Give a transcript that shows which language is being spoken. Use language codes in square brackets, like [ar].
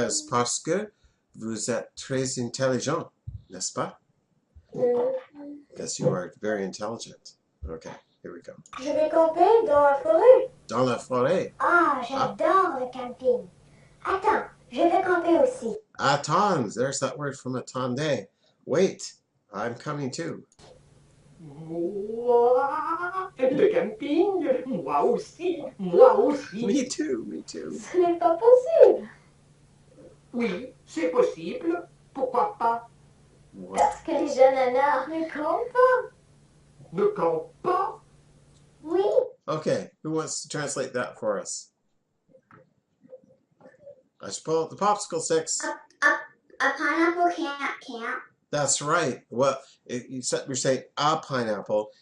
[fr] Parce que vous êtes très intelligent, n'est-ce pas? [en] Because you are very intelligent. Okay, here we go. [fr] Je vais camper dans la forêt. Dans la forêt. Ah, j'adore le camping. Attends, je vais camper aussi. [en] Attends, there's that word from attendez. Wait, I'm coming too. [fr] Moi, le camping, moi aussi, moi aussi. [en] Me too, me too. [fr] Ce n'est pas possible. Oui, c'est possible. Pourquoi pas? [en] What? [fr] Parce que les jeunes nanas ne campent pas. Ne campe pas. Oui. [en] Okay, who wants to translate that for us? I should pull out the popsicle sticks. A pineapple can't camp. That's right. Well, you're saying a pineapple.